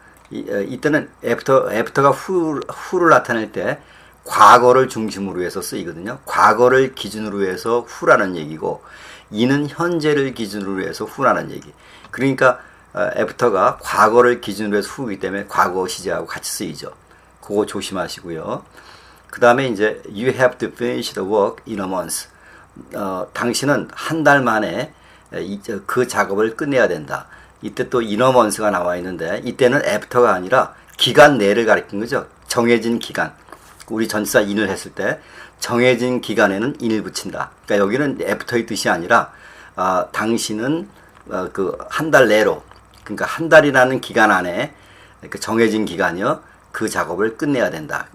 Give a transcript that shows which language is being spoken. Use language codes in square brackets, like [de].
[ko] 이때는 after가 후를 나타낼 때 과거를 중심으로 해서 쓰이거든요. 과거를 기준으로 해서 후라는 얘기고, 이는 현재를 기준으로 해서 후라는 얘기. 그러니까 after가 과거를 기준으로 해서 후이기 때문에 과거 시제하고 같이 쓰이죠. 그거 조심하시고요. 그 다음에 이제 [en] you have to finish the work in a month. [ko] 당신은 한 달 만에 그 작업을 끝내야 된다. 이때 또 [en] in a month [ko] 가 나와 있는데, 이때는 after가 아니라 기간 내를 가리킨 거죠. 정해진 기간. 우리 전치사 in을 했을 때 정해진 기간에는 in을 붙인다. 그러니까 여기는 after의 뜻이 아니라 당신은 그 한 달 내로, 그러니까 한 달이라는 기간 안에 그 정해진 기간이요, 그 작업을 끝내야 된다.